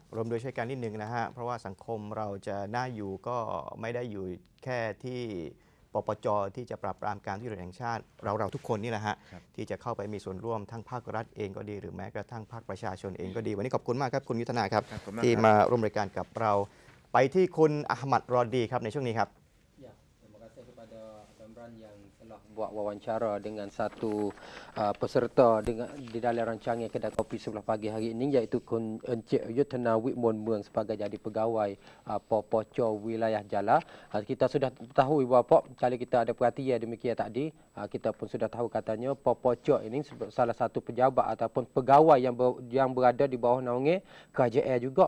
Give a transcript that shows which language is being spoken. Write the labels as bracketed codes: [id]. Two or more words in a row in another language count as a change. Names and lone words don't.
[th] รวมโดยใช้การนิดนึงนะฮะเพราะว่าสังคมเราจะน่าอยู่ก็ไม่ได้อยู่แค่ที่ปปจ. ที่จะปราบปรามการทุจริตแห่งชาติเราทุกคนนี่แหละฮะที่จะเข้าไปมีส่วนร่วมทั้งภาครัฐเองก็ดีหรือแม้กระทั่งภาคประชาชนเองก็ดีวันนี้ขอบคุณมากครับคุณยุทธนาครับที่มาร่วมรายการกับเราไปที่คุณอะห์มัด รอดีครับในช่วงนี้ครับ [ms] terima kasih kepada Damran yang telah buat wawancara dengan satu peserta di dalam rancangan Kedai Kopi Sebelah Pagi hari ini iaitu Kun Encik Yuthana Witmon Mueng sebagai jadi pegawai Popoco Wilayah Jala. Kita sudah tahu Ibu Bapa, kali kita ada perhatian demikian tadi, kita pun sudah tahu katanya Popoco ini salah satu pejabat ataupun pegawai yang berada di bawah naungan kerajaan juga.